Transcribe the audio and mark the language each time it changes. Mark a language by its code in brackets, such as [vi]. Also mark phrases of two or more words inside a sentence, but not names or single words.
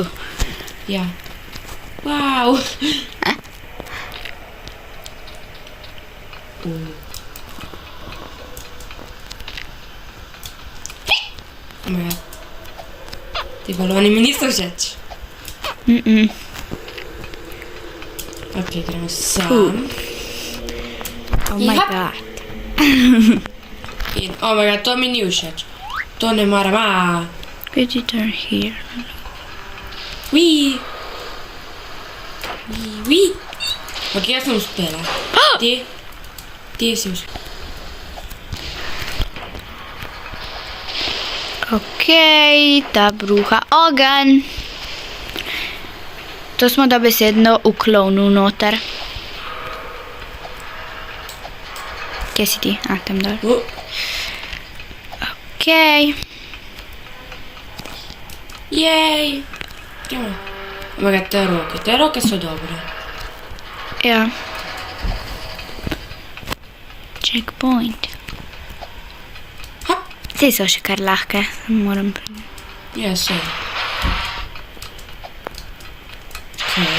[sl] Ja. Wow. Ti baloni mi niso všeč. Ok, gremo sam. [en] Oh my Yep. god. [sl] In, [en] oh my god, [sl] to mi ni všeč. To ne maram. [en] Could you turn here? Wii. [sl] Ok, jaz sem uspela. Ti si uspela. Ok, ta bruha ogenj. To smo dobesedno v klonu noter. Kje si ti? A, tam dol. Ok. Jej. Gremo. [en] Oh my god, [sl] te roke so dobre. Ja. Checkpoint. Hop. Saj so še kar lahke, moram Ja, so. Ok.